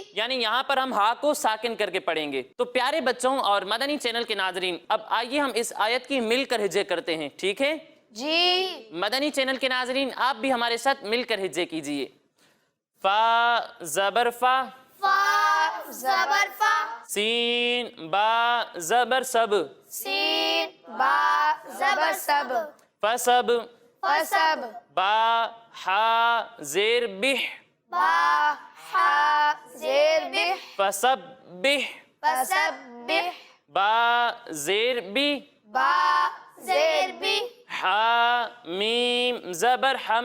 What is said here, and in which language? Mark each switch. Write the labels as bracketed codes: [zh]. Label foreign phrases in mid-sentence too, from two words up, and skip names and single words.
[ur] یعنی یہاں پر ہم ہا کو ساکن کر کے پڑھیں گے۔ تو پیارے بچوں اور مدنی چینل کے ناظرین، اب آئیے ہم اس آیت کی مل کر ہجے کرتے ہیں، ٹھیک ہے؟ جی مدنی چینل کے ناظرین آپ بھی ہمارے ساتھ مل کر ہجے کیجئے۔ فا زبر فا، فا زبر فا، سین با زبر سب، سین با زبر سب، فسب، فسب با حا زیر بح، با حا زیر بح، فسبح، فسبح با زیر بی، با زیر بی، حا میم زبر حم،